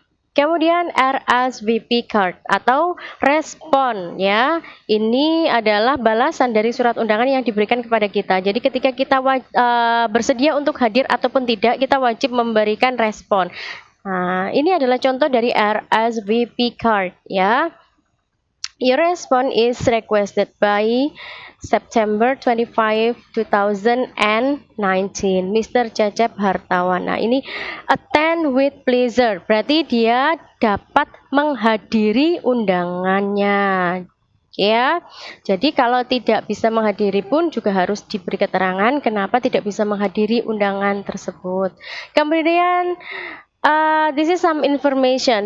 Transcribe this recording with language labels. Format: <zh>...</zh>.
<id>Kemudian RSVP card atau respon ya. Ini adalah balasan dari surat undangan yang diberikan kepada kita. Jadi ketika kita bersedia untuk hadir ataupun tidak, kita wajib memberikan respon. Nah, ini adalah contoh dari RSVP card ya.</id> <en>Your response is requested by September 25, 2019, Mr. Cecep Hartawan.</en> <id>Nah, ini</id> <en>attend with pleasure,</en> <id>berarti dia dapat menghadiri undangannya. Ya, jadi kalau tidak bisa menghadiri pun juga harus diberi keterangan kenapa tidak bisa menghadiri undangan tersebut. Kemudian</id> <en>this is some information.</en>